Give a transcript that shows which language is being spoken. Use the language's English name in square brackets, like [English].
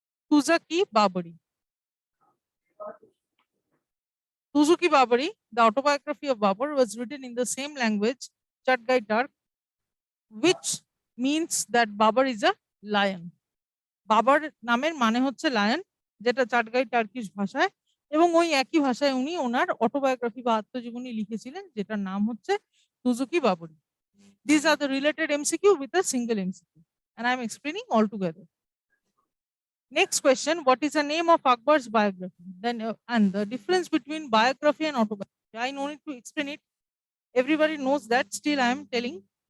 [English] Tuzaki Babari. Tuzuki Babari, the autobiography of Babar, was written in the same language, Chagatai Turk, which means that Babar is a lion. [Bangla] বাবার নামের মানে হচ্ছে lion, যেটা চাটগাই Turkish ভাষায়, এবং ওই একই ভাষায় উনি ওনার অটোবায়োগ্রাফি বা আত্মজীবনী লিখেছিলেন, যেটার নাম হচ্ছে তুজুকি Babri. [English] These are the related MCQ with a single MCQ, and I am explaining all together. Next question: what is the name of Akbar's biography? Then and the difference between biography and autobiography. I no need to explain it. Everybody knows that. Still, I am telling.